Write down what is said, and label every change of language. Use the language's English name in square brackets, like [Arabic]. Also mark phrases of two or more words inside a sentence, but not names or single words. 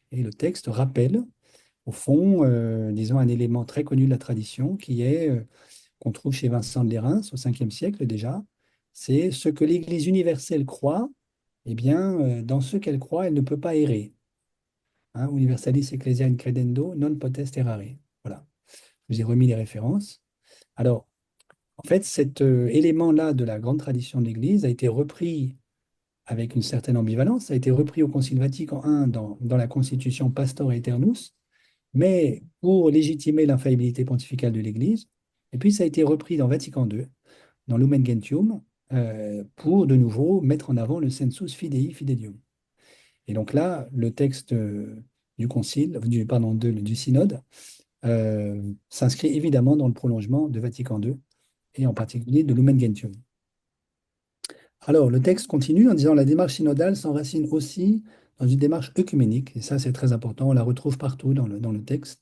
[French] Et le texte rappelle au fond, disons, un élément très connu de la tradition qui est, qu'on trouve chez Vincent de Lérins au 5e siècle déjà, c'est ce que l'Église universelle croit, eh bien, dans ce qu'elle croit, elle ne peut pas errer. Hein, [Latin] Universalis Ecclesia in credendo non potest errare. [French] Voilà, je vous ai remis les références. Alors, en fait, cet élément-là de la grande tradition de l'Église a été repris avec une certaine ambivalence, ça a été repris au Concile Vatican I dans la constitution Pastor Aeternus, mais pour légitimer l'infaillibilité pontificale de l'Église, et puis ça a été repris dans Vatican II, dans Lumen Gentium, pour de nouveau mettre en avant le [Latin] sensus fidei fidelium. [French] Et donc là, le texte du concile, pardon, du synode, s'inscrit évidemment dans le prolongement de Vatican II, et en particulier de Lumen Gentium. Alors, le texte continue en disant la démarche synodale s'enracine aussi dans une démarche œcuménique, et ça c'est très important, on la retrouve partout dans le texte.